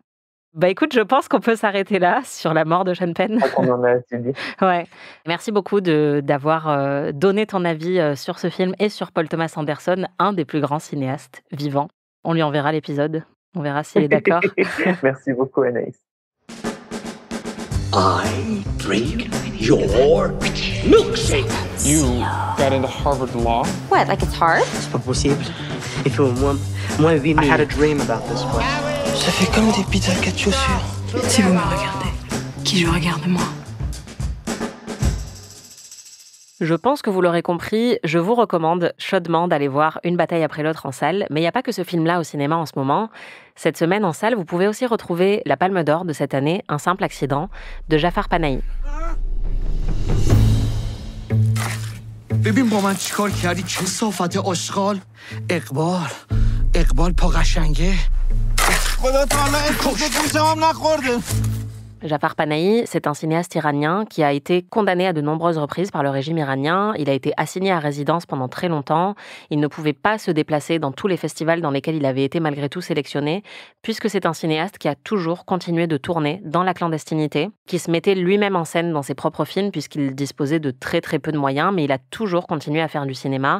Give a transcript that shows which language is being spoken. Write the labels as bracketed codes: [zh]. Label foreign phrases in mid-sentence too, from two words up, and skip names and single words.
[fr] Bah écoute, je pense qu'on peut s'arrêter là sur la mort de Sean Penn. On en a assez dit. Ouais. Merci beaucoup d'avoir donné ton avis sur ce film et sur Paul Thomas Anderson, un des plus grands cinéastes vivants. On lui enverra l'épisode. On verra s'il est d'accord. Merci beaucoup, Anaïs. [en] I drink your milkshake. You got into Harvard Law? What, like it's hard? [fr] C'est pas possible. Il fait au moins 8 000. [en] I had a dream about this one. [fr] Ça fait comme des pizzas 4 chaussures. Si vous me regardez, qui je regarde moi? Je pense que vous l'aurez compris, je vous recommande chaudement d'aller voir Une bataille après l'autre en salle, mais il n'y a pas que ce film-là au cinéma en ce moment. Cette semaine en salle, vous pouvez aussi retrouver la Palme d'Or de cette année, Un simple accident, de Jafar Panahi. [fa] ببین با من چیکار کردی کثافت آشغال اقبال پا قشنگه خدا تعالی اسمش گوشم نخورده. [fr] Jafar Panahi, c'est un cinéaste iranien qui a été condamné à de nombreuses reprises par le régime iranien. Il a été assigné à résidence pendant très longtemps. Il ne pouvait pas se déplacer dans tous les festivals dans lesquels il avait été malgré tout sélectionné, puisque c'est un cinéaste qui a toujours continué de tourner dans la clandestinité, qui se mettait lui-même en scène dans ses propres films, puisqu'il disposait de très très peu de moyens, mais il a toujours continué à faire du cinéma.